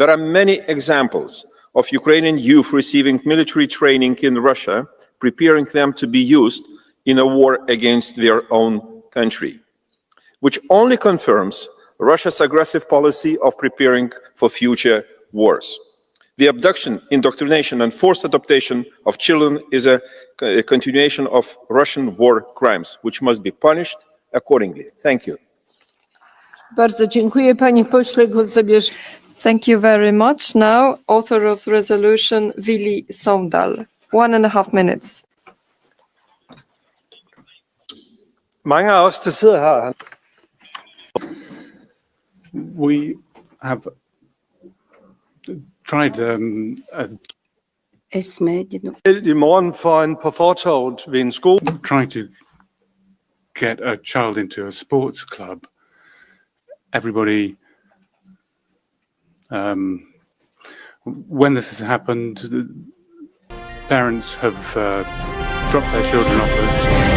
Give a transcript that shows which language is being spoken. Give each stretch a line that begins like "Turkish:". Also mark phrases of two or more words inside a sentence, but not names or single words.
English: There are many examples of Ukrainian youth receiving military training in Russia, preparing them to be used in a war against their own country, which only confirms Russia's aggressive policy of preparing for future wars. The abduction, indoctrination, and forced adoption of children is a continuation of Russian war crimes, which must be punished accordingly. Thank you.
Polish: Bardzo dziękuję, panie pośle. Głos zabierze.
English: Thank you very much. Now, author of the resolution, Willy Saundal. 1.5 minutes.
Danish: Mange af os, der sidder her,
English: we have tried
Danish: i morgen foran på fortovet ved en skole.
English: Trying to get a child into a sports club. Everybody, when this has happened, parents have dropped their children off at